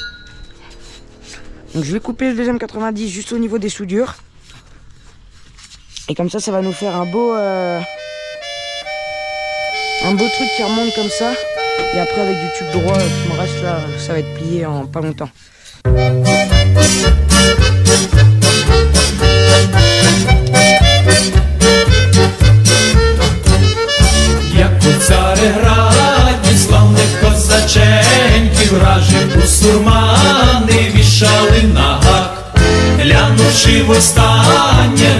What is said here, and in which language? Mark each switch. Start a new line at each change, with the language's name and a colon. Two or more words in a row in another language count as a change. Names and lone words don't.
French: Donc je vais couper le deuxième 90 juste au niveau des soudures. Et comme ça va nous faire un beau truc qui remonte comme ça. Et après avec du tube droit qui me reste là, ça va être plié en pas longtemps.
Ukrainian: Як у Цареграді славних козаченьків вражі бусурмани вішали на гак, глянувши востаннє